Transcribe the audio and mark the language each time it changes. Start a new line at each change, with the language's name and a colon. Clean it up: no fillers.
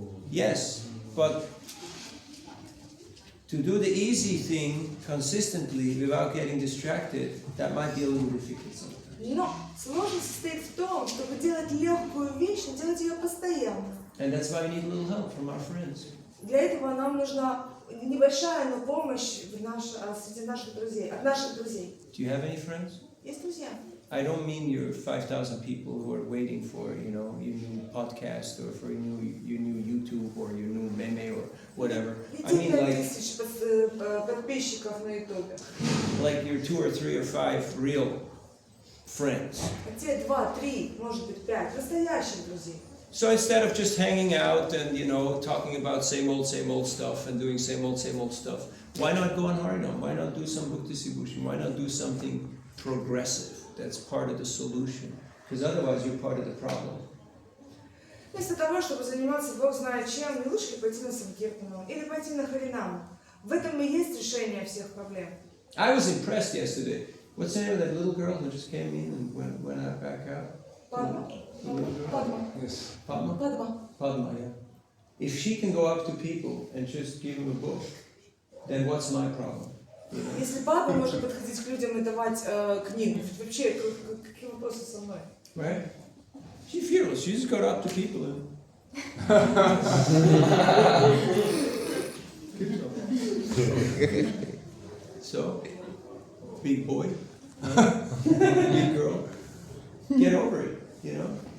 English: Yes, but to do the easy thing consistently without getting distracted, that might be a little difficult sometimes.
Russian: Но сложность состоит в том, чтобы делать легкую вещь, но делать ее постоянно.
English: And that's why we need a little help from our friends.
Russian: Для этого нам нужна небольшая, но помощь среди наших друзей, от наших друзей.
English: Do you have any friends?
Russian: Есть друзья.
English: I don't mean your 5,000 people who are waiting for, your new podcast or for your new YouTube or your new meme or whatever. I mean
Russian: 5000 подписчиков на YouTube.
English: like your 2 or 3 or 5 real friends.
Russian: Те 2, 3, может быть 5 настоящих друзей.
English: So instead of just hanging out and talking about same old stuff and doing same old stuff, why not go on Harinam? Why not do some book distribution? Why not do something progressive? That's part of the solution. Because otherwise you're part of the problem.
Russian: Вместо того, чтобы заниматься Бог знает чем, не лучше ли пойти на Санкиртану или пойти на Харинаму? В этом и есть решение всех проблем.
English: I was impressed yesterday. What's the name of that little girl who just came in and went out back out?
Russian: Падма.
English: The little girl?
Russian: Падма.
English: Yes. Padma?
Russian: Падма.
English: Padma, yeah. If she can go up to people and just give them a book, then what's my problem? You know?
Russian: Если Падма может подходить к людям и давать книгу, вообще какие вопросы со мной?
English: Right? She's fearless. She just got up to people and. So, big boy, big girl, get over it, you know?